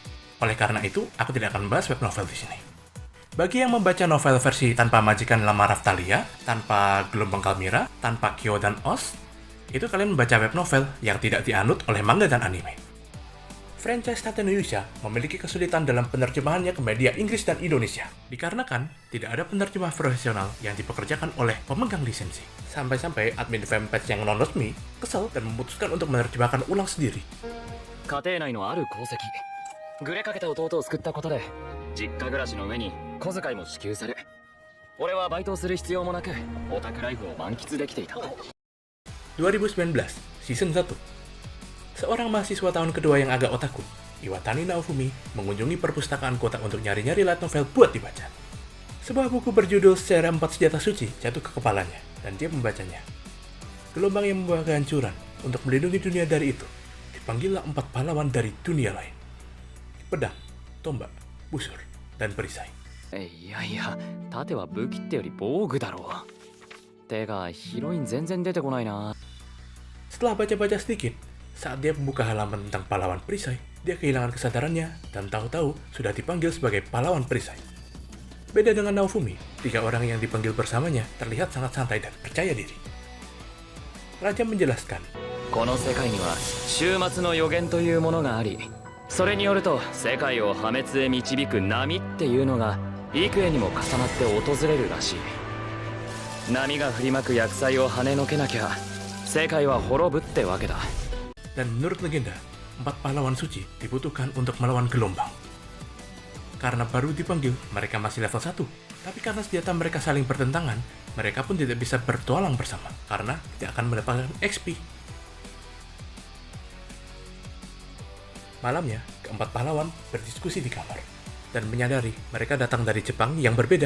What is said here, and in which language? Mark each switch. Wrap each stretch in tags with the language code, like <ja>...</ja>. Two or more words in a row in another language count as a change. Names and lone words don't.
<id>Oleh karena itu, aku tidak akan membahas</id> <en>web novel</en> <id>di sini. Bagi yang membaca novel versi tanpa majikan lama Raftalia, tanpa gelombang Kalmira, tanpa Kyo dan Oz, itu kalian membaca</id> <en>web novel</en> <id>yang tidak dianut oleh manga dan anime. Franchise Tatenoyusha memiliki kesulitan dalam penerjemahannya ke media Inggris dan Indonesia, dikarenakan tidak ada penerjemah profesional yang dipekerjakan oleh pemegang lisensi. Sampai-sampai admin fanpage yang non-resmi kesal dan memutuskan untuk menerjemahkan ulang sendiri.</id> <ja>家庭内のある功績、ぐれかけた弟を救ったことで実家暮らしの上に小遣いも支給され、俺はバイトをする必要もなくオタクライフを満喫できていた。</ja> <id>2019, Season 1. Seorang mahasiswa tahun kedua yang agak otaku, Iwatani Naofumi, mengunjungi perpustakaan kota untuk nyari-nyari</id> <en>light novel</en> <id>buat dibaca. Sebuah buku berjudul Secara 4 Senjata Suci jatuh ke kepalanya, dan dia membacanya. Gelombang yang membawa kehancuran untuk melindungi dunia dari itu, dipanggillah 4 pahlawan dari dunia lain. Pedang, tombak, busur, dan perisai.</id> <ja>いやいや、盾は武器ってより防具だろう。てか、ヒロイン全然出てこないな。</ja> <id>Setelah baca-baca sedikit, saat dia membuka halaman tentang pahlawan perisai, dia kehilangan kesadarannya dan tahu-tahu sudah dipanggil sebagai pahlawan perisai. Beda dengan Naofumi, 3 orang yang dipanggil bersamanya terlihat sangat santai dan percaya diri. Raja menjelaskan,</id> <ja>この世界には終末の予言というものがあり、それによると世界を破滅へ導く波っていうのが幾重にも重なって訪れるらしい。波が振りまく厄災を跳ねのけなきゃ世界は滅ぶってわけだ。</ja> <id>Dan menurut legenda, 4 pahlawan suci dibutuhkan untuk melawan gelombang. Karena baru dipanggil, mereka masih level 1. Tapi karena senjata mereka saling bertentangan, mereka pun tidak bisa bertualang bersama, karena tidak akan mendapatkan XP. Malamnya, keempat pahlawan berdiskusi di kamar, dan menyadari mereka datang dari Jepang yang berbeda.</id>